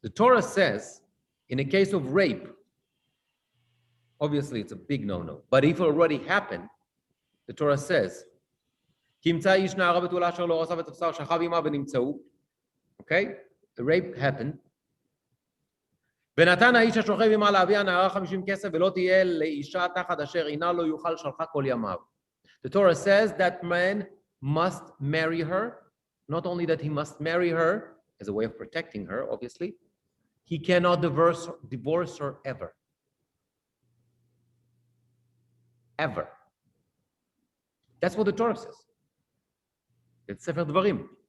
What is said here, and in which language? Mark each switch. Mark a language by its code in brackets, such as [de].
[en] The Torah says, in a case of rape, obviously it's a big no-no, but if it already happened, the Torah says, okay, the rape happened. [he] ונתן האיש השוכב עמה להביא הנערה 50 כסף ולא תהיה לאישה תחת אשר עינה לא יוכל שלחה כל ימיו. [en] The Torah says that man must marry her. Not only that he must marry her as a way of protecting her, obviously, he cannot divorce her ever. Ever. That's what the Torah says. It's Sefer Dvarim.